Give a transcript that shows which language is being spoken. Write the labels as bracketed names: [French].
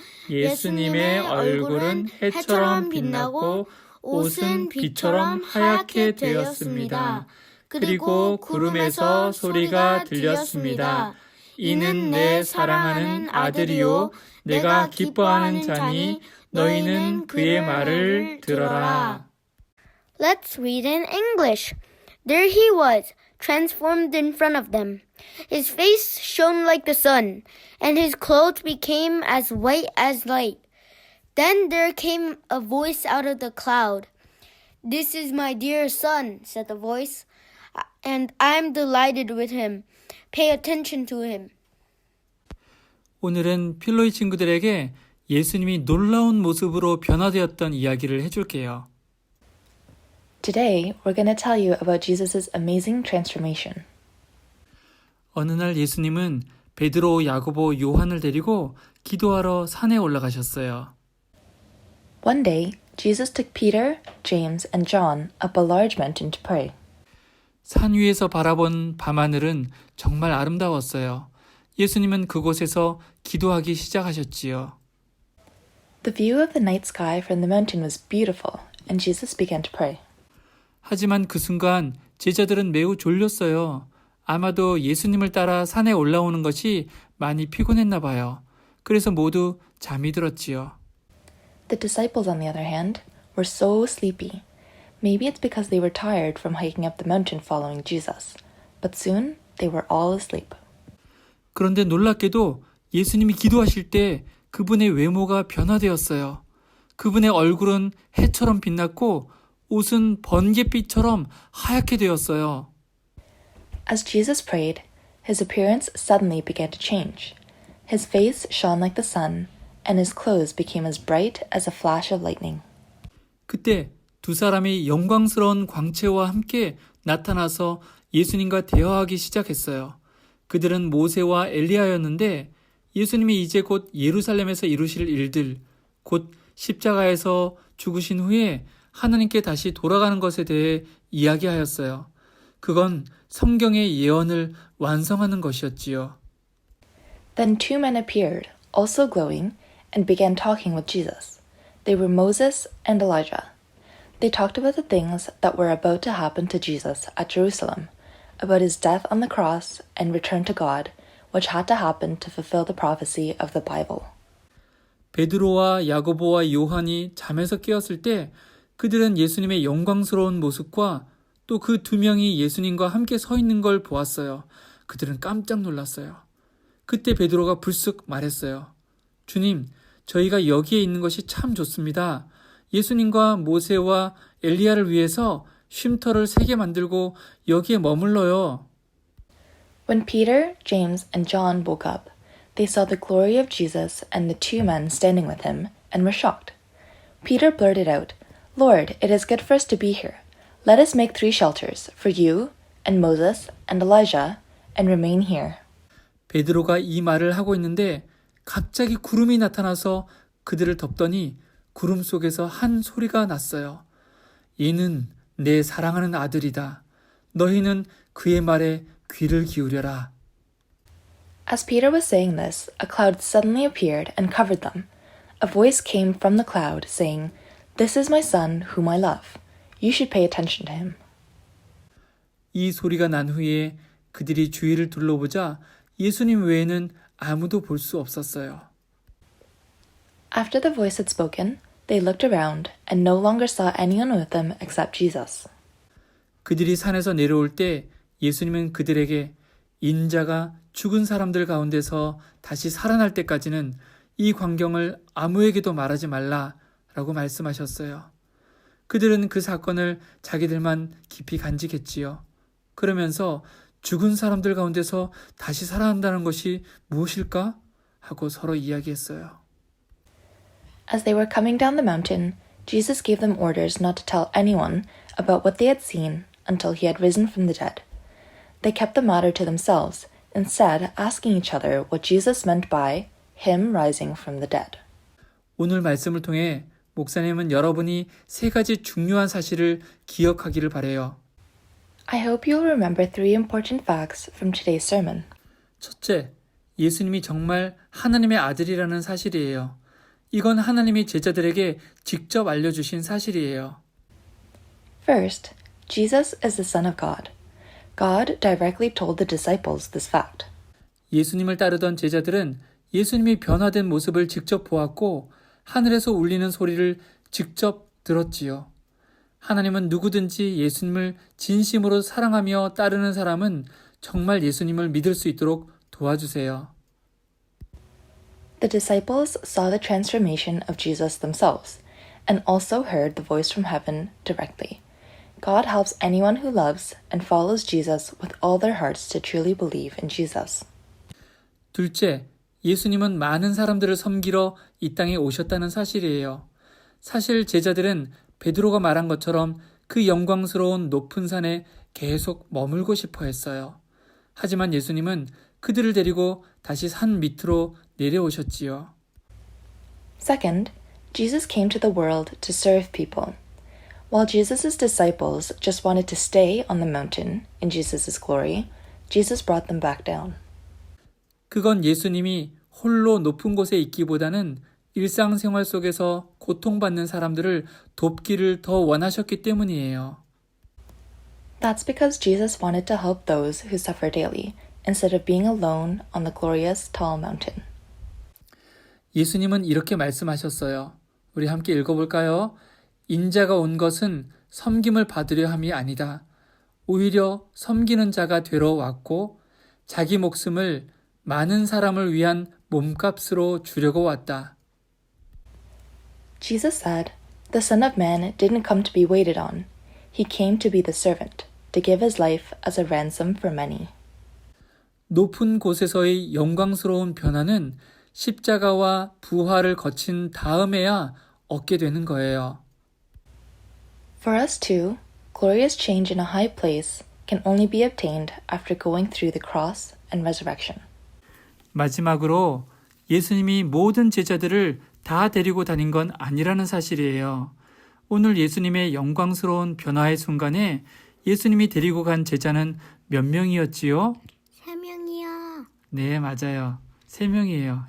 [Korean] 예수님의 얼굴은 해처럼 빛나고 옷은 빛처럼 하얗게 되었습니다. 그리고 구름에서 소리가 들렸습니다. 이는 내 사랑하는 아들이요 내가 기뻐하는 자니 너희는 그의 말을 들어라. [English] Let's read in English. There he was, transformed in front of them. His face shone like the sun, and his clothes became as white as light. Then there came a voice out of the cloud. This is my dear son, said the voice, and I'm delighted with him. Pay attention to him. [Korean] 오늘은 필로이 친구들에게 예수님이 놀라운 모습으로 변화되었던 이야기를 해줄게요. [English] Today, we're going to tell you about Jesus' amazing transformation. [Korean] 어느 날 예수님은 베드로, 야고보, 요한을 데리고 기도하러 산에 올라가셨어요. [English] One day, Jesus took Peter, James, and John up a large mountain to pray. [Korean] 산 위에서 바라본 밤하늘은 정말 아름다웠어요. 예수님은 그곳에서 기도하기 시작하셨지요. [English] The view of the night sky from the mountain was beautiful, and Jesus began to pray. [Korean] 하지만 그 순간 제자들은 매우 졸렸어요. 아마도 예수님을 따라 산에 올라오는 것이 많이 피곤했나 봐요. 그래서 모두 잠이 들었지요. [English] The disciples, on the other hand, were so sleepy. Maybe it's because they were tired from hiking up the mountain following Jesus. But soon, they were all asleep. [Korean] 그런데 놀랍게도 예수님이 기도하실 때 그분의 외모가 변화되었어요. 그분의 얼굴은 해처럼 빛났고 옷은 번갯빛처럼 하얗게 되었어요. [English] As Jesus prayed, his appearance suddenly began to change. His face shone like the sun, and his clothes became as bright as a flash of lightning. [Korean] 그때 두 사람이 영광스러운 광채와 함께 나타나서 예수님과 대화하기 시작했어요. 그들은 모세와 엘리야였는데 예수님이 이제 곧 예루살렘에서 이루실 일들, 곧 십자가에서 죽으신 후에 하나님께 다시 돌아가는 것에 대해 이야기하였어요. 그건 성경의 예언을 완성하는 것이었지요. [English] Then two men appeared, also glowing, and began talking with Jesus. They were Moses and Elijah. They talked about the things that were about to happen to Jesus at Jerusalem, about his death on the cross and return to God, which had to happen to fulfill the prophecy of the Bible. [Korean] 베드로와 야고보와 요한이 잠에서 깨었을 때 그들은 예수님의 영광스러운 모습과 또 그 두 명이 예수님과 함께 서 있는 걸 보았어요. 그들은 깜짝 놀랐어요. 그때 베드로가 불쑥 말했어요. 주님, 저희가 여기에 있는 것이 참 좋습니다. 예수님과 모세와 엘리야를 위해서 쉼터를 3개 만들고 여기에 머물러요. [English] When Peter, James, and John woke up, they saw the glory of Jesus and the two men standing with him and were shocked. Peter blurted out, Lord, it is good for us to be here. Let us make 3 shelters for you and Moses and Elijah and remain here. [Korean] 베드로가 이 말을 하고 있는데 갑자기 구름이 나타나서 그들을 덮더니 구름 속에서 한 소리가 났어요. 이는 내 사랑하는 아들이다. 너희는 그의 말에 귀를 기울여라. [English] As Peter was saying this, a cloud suddenly appeared and covered them. A voice came from the cloud saying, This is my son whom I love. You should pay attention to him. [Korean] 이 소리가 난 후에 그들이 주위를 둘러보자 예수님 외에는 아무도 볼 수 없었어요. [English] After the voice had spoken, they looked around and no longer saw anyone with them except Jesus. [Korean] 그들이 산에서 내려올 때 예수님은 그들에게 인자가 죽은 사람들 가운데서 다시 살아날 때까지는 이 광경을 아무에게도 말하지 말라라고 말씀하셨어요. 그들은 그 사건을 자기들만 깊이 간직했지요. 그러면서 죽은 사람들 가운데서 다시 살아난다는 것이 무엇일까? 하고 서로 이야기했어요. [English] As they were coming down the mountain, Jesus gave them orders not to tell anyone about what they had seen until he had risen from the dead. They kept the matter to themselves, instead asking each other what Jesus meant by him rising from the dead. [Korean] 오늘 말씀을 통해 목사님은 여러분이 세 가지 중요한 사실을 기억하기를 바라요. [English] I hope you will remember 3 important facts from today's sermon. [Korean] 첫째, 예수님이 정말 하나님의 아들이라는 사실이에요. 이건 하나님이 제자들에게 직접 알려주신 사실이에요. [English] First, Jesus is the Son of God. God directly told the disciples this fact. [Korean] 예수님을 따르던 제자들은 예수님이 변화된 모습을 직접 보았고 하늘에서 울리는 소리를 직접 들었지요. 하나님은 누구든지 예수님을 진심으로 사랑하며 따르는 사람은 정말 예수님을 믿을 수 있도록 도와주세요. [English] The disciples saw the transformation of Jesus themselves and also heard the voice from heaven directly. God helps anyone who loves and follows Jesus with all their hearts to truly believe in Jesus. [Korean] 둘째, 예수님은 많은 사람들을 섬기러 이 땅에 오셨다는 사실이에요. 사실 제자들은 베드로가 말한 것처럼 그 영광스러운 높은 산에 계속 머물고 싶어 했어요. 하지만 예수님은 그들을 데리고 다시 산 밑으로 내려오셨지요. [English] Second, Jesus came to the world to serve people. While Jesus' disciples just wanted to stay on the mountain in Jesus' glory, Jesus brought them back down. [Korean] 그건 예수님이 홀로 높은 곳에 있기보다는 일상생활 속에서 고통받는 사람들을 돕기를 더 원하셨기 때문이에요. [English] That's because Jesus wanted to help those who suffer daily, instead of being alone on the glorious tall mountain. [Korean] 예수님은 이렇게 말씀하셨어요. 우리 함께 읽어볼까요? 인자가 온 것은 섬김을 받으려 함이 아니다. 오히려 섬기는 자가 되러 왔고 자기 목숨을 많은 사람을 위한 몸값으로 주려고 왔다. [English] Jesus said, "The Son of Man didn't come to be waited on. He came to be the servant, to give his life as a ransom for many." [Korean] 높은 곳에서의 영광스러운 변화는 십자가와 부활을 거친 다음에야 얻게 되는 거예요. [English] For us too, glorious change in a high place can only be obtained after going through the cross and resurrection. [Korean] 마지막으로 예수님이 모든 제자들을 다 데리고 다닌 건 아니라는 사실이에요. 오늘 예수님의 영광스러운 변화의 순간에 예수님이 데리고 간 제자는 몇 명이었지요? 3명이요. 네, 맞아요. 3명이에요.